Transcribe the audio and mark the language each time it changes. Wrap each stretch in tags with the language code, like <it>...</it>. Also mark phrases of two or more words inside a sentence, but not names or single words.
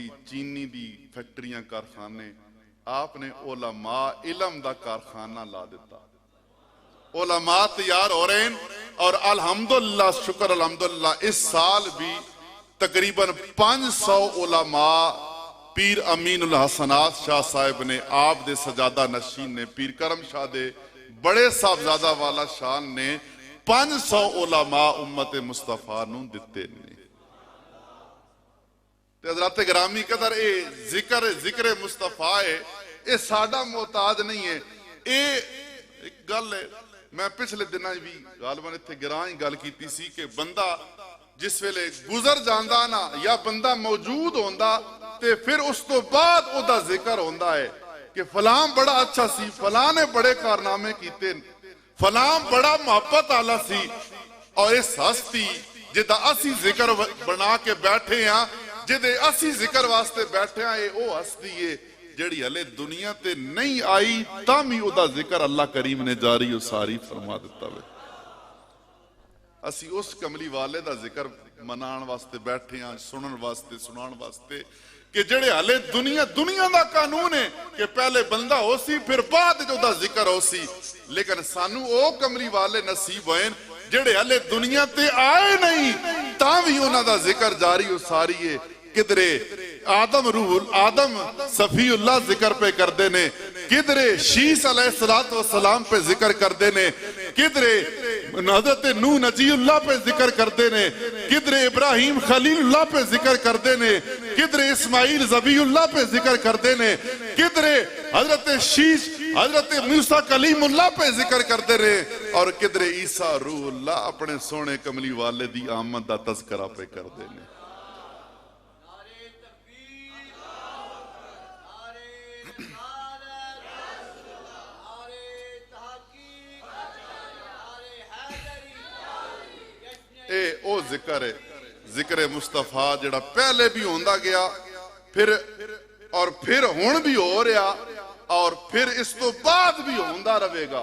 <pa>چینی دی فیکٹریاں کارخانے، آپ نے علماء علم دا کارخانہ لا دیتا، علماء تیار ہو رہے ہیں اور الحمدللہ شکر الحمدللہ اس سال بھی تقریباً 500 علماء پیر امین الحسنات شاہ صاحب نے آپ دے سجادہ نشین نے پیر کرم شاہ دے بڑے صاحبزادہ والا شان نے 500 علماء امت مصطفیٰ نوں دتے نے۔ حضرات گرامی قدر اے ذکر مصطفیٰ ہے، اے ساڈا محتاج نہیں ہے، اے گل ہے میں پچھلے دنوں بھی غالباً اتھے گراں ہی گل کیتی سی کہ بندہ جس ویلے گزر جاندا نا یا بندہ موجود ہوندا تے پھر اس تو بعد او دا ذکر ہوندا ہے، کہ فلاں بڑا اچھا سی، فلاں نے بڑے کارنامے کیتے، فلاں بڑا محبت آلہ سی، اور اس ہستی جدا اسی ذکر بنا کے بیٹھے ہیں، جدے اسی ذکر واسطے بیٹھے ہیں، اے او ہستی ہے جڑی ہلے دنیا تے نہیں آئی تاں بھی او دا ذکر اللہ کریم نے جاری و ساری فرما دیتا ہے۔ اسی اس کملی والے دا ذکر منان واسطے بیٹھے ہیں، سنن واسطے، سنان واسطے، کہ جڑے ہلے دنیا دا قانون ہے کہ پہلے بندہ ہو سی پھر بعد جو دا ذکر ہو سی، لیکن سانو او کملی والے نصیب ہوئے جڑے ہلے دنیا تے آئے نہیں تاں بھی انہاں دا ذکر جاری و ساری ہے۔ کدرے آدم صفی اللہ ذکر پہ کردے نے، کدرے شیس</pa> <ar>علیہ السلام</ar> <pa>پہ ذکر کردے نے، کدرے حضرت نوح نجی اللہ پہ ذکر کردے نے، کدرے ابراہیم خلیل اللہ پہ ذکر کردے نے، کدرے اسماعیل ذبی اللہ پہ ذکر کردے نے، کدرے حضرت شیش حضرت موسیٰ کلیم اللہ پہ ذکر کردے نے، اور کدرے عیسیٰ روح اللہ اپنے سونے کملی والے دی آمد دا تذکرہ پہ کردے نے۔ اے او ذکر ہے، ذکر مصطفیٰ جڑا پہلے بھی ہوندہ گیا پھر ہون بھی ہو رہا اور پھر اس تو بعد بھی ہوندہ رہے گا۔</pa>